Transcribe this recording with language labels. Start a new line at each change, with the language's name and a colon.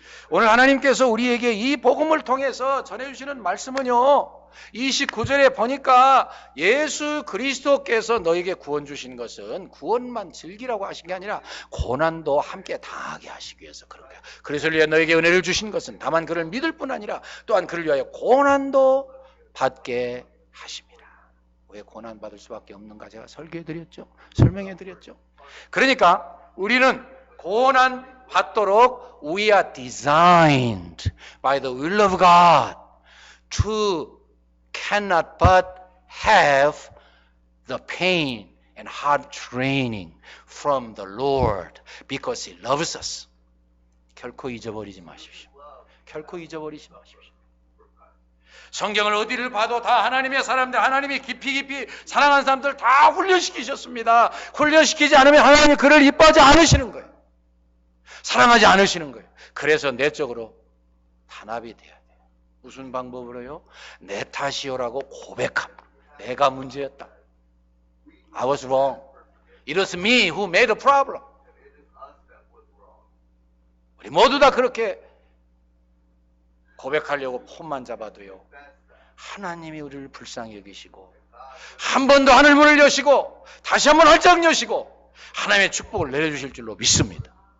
Korean: 오늘 하나님께서 우리에게 이 복음을 통해서 전해주시는 말씀은요, 29절에 보니까 예수 그리스도께서 너에게 구원 주신 것은 구원만 즐기라고 하신 게 아니라 고난도 함께 당하게 하시기 위해서 그런 거예요. 그래서 너에게 은혜를 주신 것은 다만 그를 믿을 뿐 아니라 또한 그를 위하여 고난도 받게 하십니다. 왜 고난 받을 수밖에 없는가 제가 설명해 드렸죠. 그러니까 우리는 고난 받도록
English: we are designed by the will of God to cannot but have the pain and hard training from the Lord because He loves us.
Korean: 결코 잊어버리지 마십시오. 결코 잊어버리지 마십시오. 성경을 어디를 봐도 다 하나님의 사람들, 하나님이 깊이 사랑하는 사람들 다 훈련시키셨습니다. 훈련시키지 않으면 하나님이 그를 이뻐하지 않으시는 거예요. 사랑하지 않으시는 거예요. 그래서 내적으로 단합이 돼야 돼요. 무슨 방법으로요? 내 탓이요라고 고백함. 내가 문제였다.
English: I was wrong. It was me who made the problem.
Korean: 우리 모두 다 그렇게 고백하려고 폰만 잡아도요, 하나님이 우리를 불쌍히 여기시고 한 번 더 하늘문을 여시고 다시 한번 활짝 여시고 하나님의 축복을 내려주실 줄로 믿습니다.